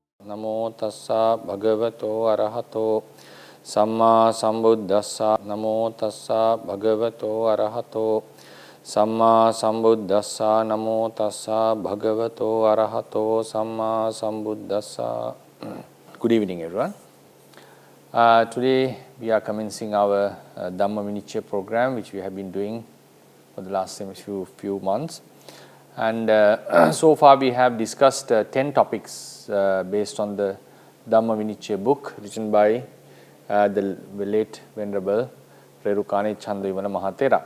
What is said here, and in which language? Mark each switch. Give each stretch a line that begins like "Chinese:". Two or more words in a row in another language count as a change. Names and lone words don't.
Pali: Namo tassa bhagavato arahato Samma sambuddhassa. Namo tassa bhagavato arahato Samma sambuddhassa. Namo tassa bhagavato arahato Samma sambuddhassa.
English: Good evening, everyone. Today we are commencing our Dhammavinicchaya program, which we have been doing for the last few months. And so far we have discussed 10 topics based on the Dhammavinicchaya book written by the late Venerable Rerukane Chandivana Mahathera.